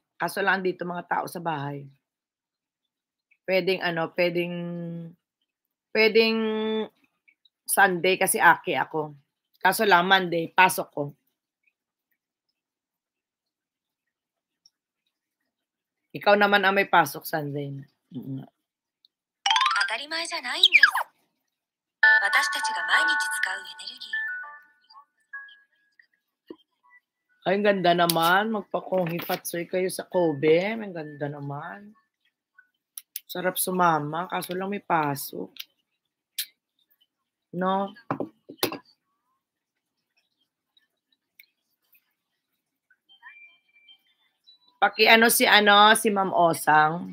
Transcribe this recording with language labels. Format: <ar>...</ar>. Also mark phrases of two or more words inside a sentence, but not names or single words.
<tl>Kaso lang dito mga tao sa bahay. Puwedeng ano, puwedeng Sunday kasi ake ako. Kaso lang Monday, pasok ko. Ikaw naman ang may pasok Sunday. Mm.</tl> <ja>当たり前じゃないんです。私たちが毎日使うエネルギー。</ja> <tl>Ay, ang ganda naman. Magpa-congee patsoy kayo sa Kobe. Ang ganda naman. Sarap sumama, kaso lang may pasok. No? Paki-ano si Ma'am Osang.</tl>